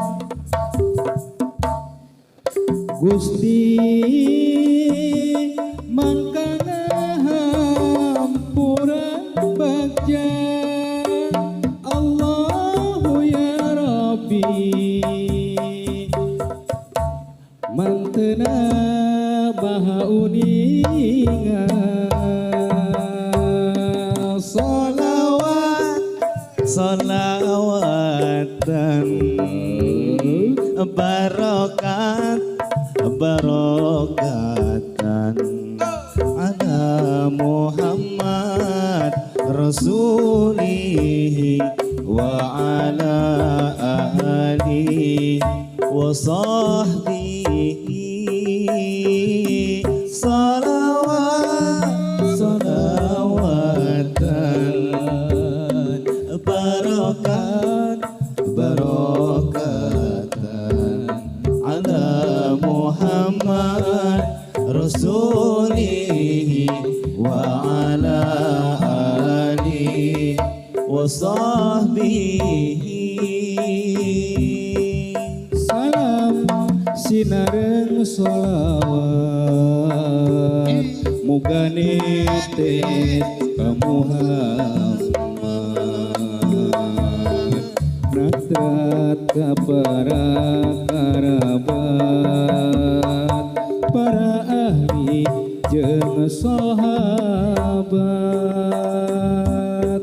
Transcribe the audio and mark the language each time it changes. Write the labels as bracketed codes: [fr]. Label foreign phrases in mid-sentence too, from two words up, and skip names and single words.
[su] Gusti mangkana hampura bagja [ar] الله يا ربي [su] mantena maha uningan [ar] صلوات صلواتا بركات بركاتا على محمد رسوله وعلى آله و وصحبه صلوات صلواتا بركات بركاتا على محمد رسوله وعلى على آله وصحبه. [su] Salam sinareng sholawat muga netes ka Muhammad natrat ka para karabat para ahli jeung sahabat.